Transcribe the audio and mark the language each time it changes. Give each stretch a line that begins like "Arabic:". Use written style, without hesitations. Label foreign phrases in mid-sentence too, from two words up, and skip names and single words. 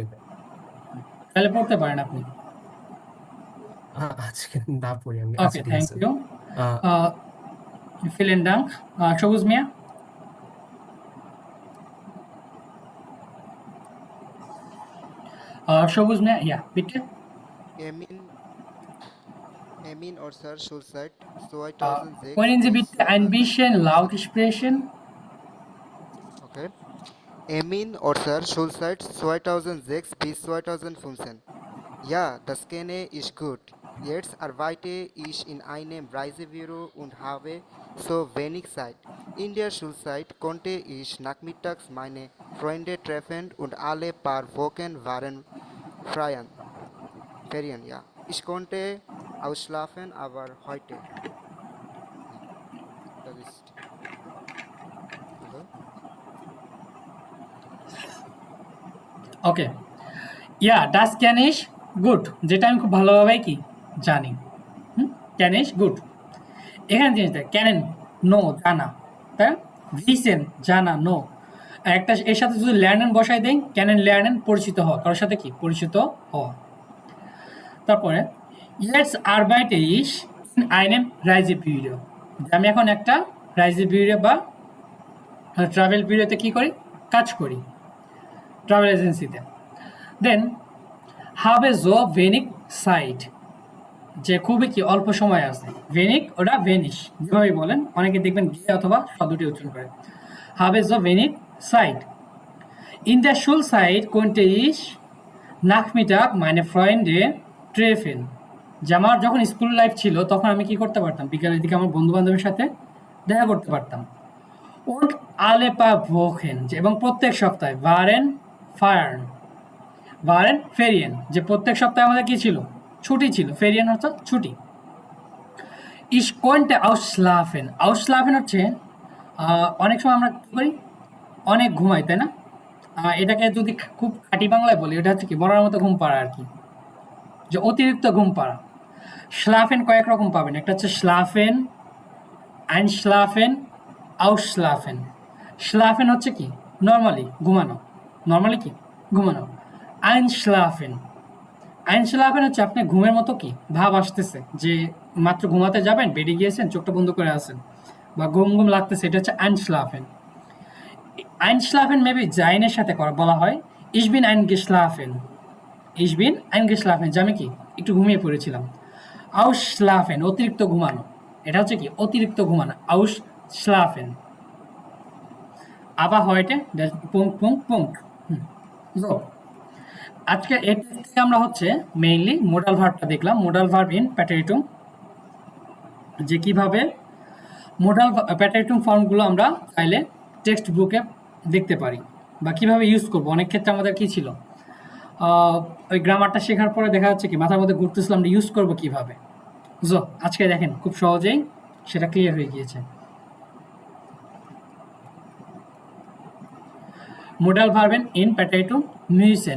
Bangla: তাহলে পড়তে পারেন আপনি। আজকে না পড়ি আমি। ওকে, আচ্ছা, ঠিক
English: থ্যাংক
Bangla: আছে।
English: ইউ। আহ,
German: vielen Dank.
Bangla: সবুজ মিয়া। সবুজ মিয়া,
German: ja, bitte. Emin Orsar Schulzeit Können 2006 Sie bis bitte ein bisschen laut sprechen? okay. Emin Orsar Schulzeit 2006 bis 2015. Ja, das kenne ich gut. Jetzt arbeite ich in einem Reisebüro und habe so wenig Zeit. In der Schulzeit konnte ich nachmittags meine Freunde treffen und alle paar Wochen waren Ferien, ja. Ich konnte ausschlafen, aber heute. Das ist. Hello?
Bangla: ওকে, ইয়া,
German: das kenne ich gut,
Bangla: যেটা আমি খুব ভালোভাবে কি জানি।
German: kenne ich gut,
Bangla: এখানে জিনিসটা কেনেন, নো, জানা, তাই ভিসেন, জানা, নো, একটা এর সাথে যদি ল্যার্নেন বসাই দেই,
German: kennen lernen,
Bangla: পরিচিত হওয়া, কারোর সাথে কি পরিচিত হওয়া।
German: তারপরে jetzt arbeite ich in einem Reisebüro,
Bangla: আমি এখন একটা রাইজেবিউরো বা
English: travel bureau-তে
Bangla: কি করি, কাজ করি,
English: travel agency-তে।
German: দেন habe so wenig Zeit,
Bangla: যে খুবই কি অল্প সময় আছে, wenig ওটা wenig যেভাবে বলেন, অনেকে দেখবেন গে অথবা শব্দটি উচ্চারণ করে।
German: habe so wenig Zeit. In der Schulzeit konnte ich Nachmittag meine Freunde treffen.
Bangla: যে আমার যখন স্কুল লাইফ ছিল তখন আমি কি করতে পারতাম, বিকালের দিকে আমার বন্ধু বান্ধবের সাথে দেখা করতে পারতাম।
German: und alle paar Wochen,
Bangla: এবং প্রত্যেক সপ্তাহে,
German: waren Ferien,
Bangla: যে প্রত্যেক সপ্তাহে আমাদের কি ছিল, ছুটি ছিল, ফেরিয়ান অর্থাৎ ছুটি।
German: ich konnte ausschlafen
Bangla: হচ্ছে অনেক সময় আমরা কি করি, অনেক ঘুমাই, তাই না? এটাকে যদি খুব খাঁটি বাংলায় বলি, এটা হচ্ছে কি বলার মতো ঘুম পাড়া আর কি, যে অতিরিক্ত ঘুম পাড়া। schlafen কয়েক রকম পাবেন, একটা হচ্ছে
German: schlafen, einschlafen, ausschlafen।
Bangla: schlafen হচ্ছে কি নর্মালি ঘুমানো, নর্মালি কি ঘুমানো। einschlafen হচ্ছে আপনি ঘুমের মতো কি ভাব আসতেছে, যে মাত্র ঘুমাতে যাবেন, বেডে গিয়েছেন, চোখটা বন্ধ করে আছেন, বা ঘুম ঘুম লাগতেছে, এটা হচ্ছে einschlafen। মেবি জাইনের সাথে বলা হয়
German: ich bin eingeschlafen,
Bangla: যে আমি কি একটু ঘুমিয়ে পড়েছিলাম। ausschlafen অতিরিক্ত ঘুমানো, এটা হচ্ছে কি অতিরিক্ত ঘুমানো,
German: ausschlafen। aber heute so,
Bangla: আজকে এর থেকে আমরা হচ্ছে মেইনলি
English: modal verb-টা
Bangla: দেখলাম,
English: modal verb in Präteritum,
Bangla: যে কিভাবে মোডাল প্যাটারিটুম ফর্মগুলো আমরা চাইলে
English: text book-এ
Bangla: দেখতে পারি, বা কিভাবে ইউজ করব। অনেক ক্ষেত্রে আমাদের কি ছিল, ওই গ্রামারটা শেখার পরে দেখা যাচ্ছে কি মাথার মধ্যে ঘুরতেছিল আমরা ইউজ করব কিভাবে। জো, আজকে দেখেন খুব সহজেই সেটা ক্লিয়ার হয়ে গিয়েছে।
German: Modal Verben in Parteitum müssen.